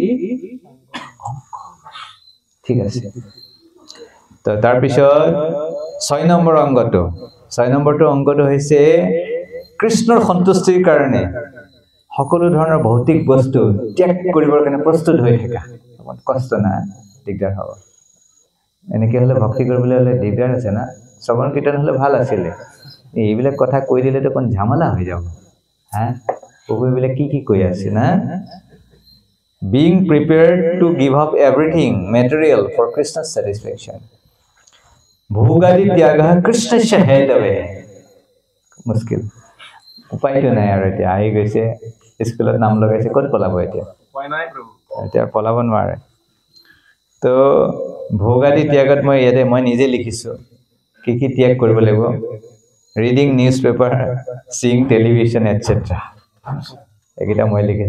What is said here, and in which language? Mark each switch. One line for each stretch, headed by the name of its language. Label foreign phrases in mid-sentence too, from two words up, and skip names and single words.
Assamese: ঠিক আছে তো তাৰপিছত 6 নম্বৰ অংগটো হৈছে কৃষ্ণৰ সন্তুষ্টিৰ কাৰণে সকলো ধৰণৰ ভৌতিক বস্তু ত্যাগ কৰিবৰ কাৰণে প্ৰস্তুত হৈ থকা কষ্ট না দিগদাৰ হ'ব এনেকৈ হ'লে ভক্তি কৰিবলৈ হ'লে দিগদাৰ আছে না শ্ৰৱণ কীৰ্তন হলে ভাল আছিলে এইবিলাক কথা কৈ দিলে তো কোন ঝামেলা হৈ যাব হ্যাঁ প্ৰভু এইবিলাক কি কৈ আছে না
English: being prepared to give up everything material for Krishna's satisfaction
Sanskrit: भोगादि त्यागः कृष्णस्य हेतवे
Hindi: मुश्किल उपाय
Assamese: तो নাই আৰু এতিয়া আহি গৈছে স্কুলত নাম লগাইছে ক'ত পলাব এতিয়া উপায় নাই প্ৰভু এতিয়া পলাব নোৱাৰে তো ভোগাদि ত্যাগত মই ইয়াতে মই নিজে লিখিছো কি ত্যাগ কৰিব লাগিব
English: reading news paper sing television etcetera
Assamese: একিটা মই লিখিছো